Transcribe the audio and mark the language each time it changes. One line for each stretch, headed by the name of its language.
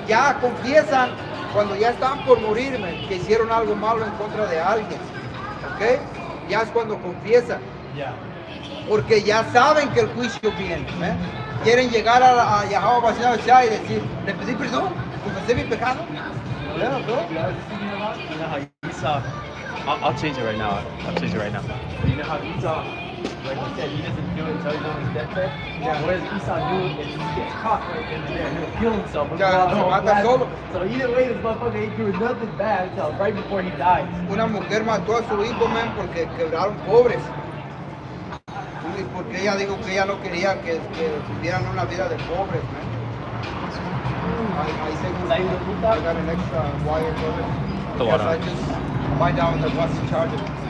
Spanish: Ya confiesan cuando ya están por morir, que hicieron algo malo en contra de alguien. ¿Ok? Ya es cuando confiesan. Porque ya saben que el juicio viene. Quieren llegar a Yahawah y decir, le pedí perdón, confesé mi pecado.
English: Yeah, bro. You know how Esau, I'll change it right now. You know how Esau, like he said, he doesn't do it until he's on his deathbed. Yeah. Whereas Esau knew if he gets caught right then and there, he'll kill himself. So either way, this motherfucker ain't doing nothing bad until right before he dies.
Spanish: Una mujer mató a su hijo, porque quebraron pobres. Y porque ella dijo que ella no quería que vivieran una vida de pobres,
English: I got an extra wire for it. Because I just find out that what's in charge of it.